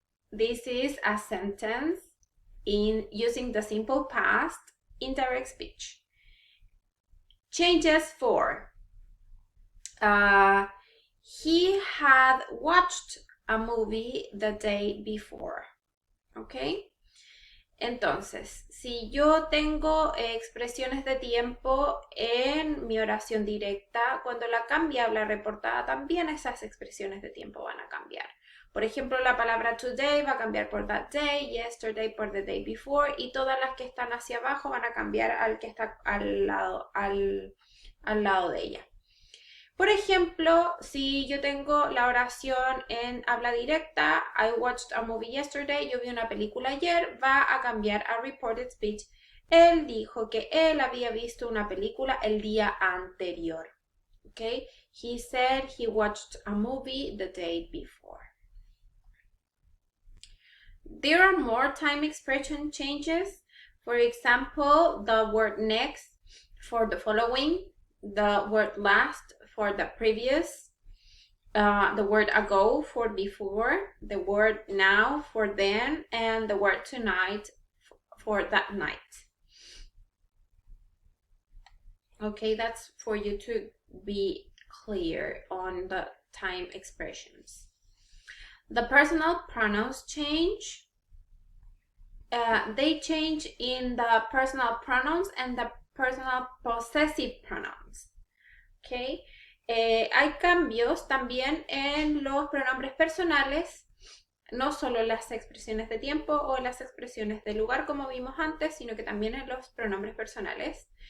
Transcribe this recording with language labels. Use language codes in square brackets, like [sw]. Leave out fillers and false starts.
[en] This is a sentence using the simple past in direct speech. Changes for, he had watched a movie the day before. ¿Ok? [es] Entonces, si yo tengo expresiones de tiempo en mi oración directa, cuando la cambie a habla reportada, también esas expresiones de tiempo van a cambiar. Por ejemplo, la palabra today va a cambiar por [en] that day, [es] yesterday por [en] the day before, [es] y todas las que están hacia abajo van a cambiar al que está al lado de ella. Por ejemplo, si yo tengo la oración en habla directa, [en] I watched a movie yesterday, [es] yo vi una película ayer, va a cambiar a reported speech. Él dijo que él había visto una película el día anterior. Okay? [en] He said he watched a movie the day before. There are more time expression changes. For example, the word next for the following, the word last for the previous, the word ago for before, the word now for then, and the word tonight for that night. Okay, that's for you to be clear on the time expressions. The personal pronouns change. They change in the personal pronouns and the personal possessive pronouns. Okay. [es] Hay cambios también en los pronombres personales, no solo las expresiones de tiempo o las expresiones de lugar como vimos antes, sino que también en los pronombres personales.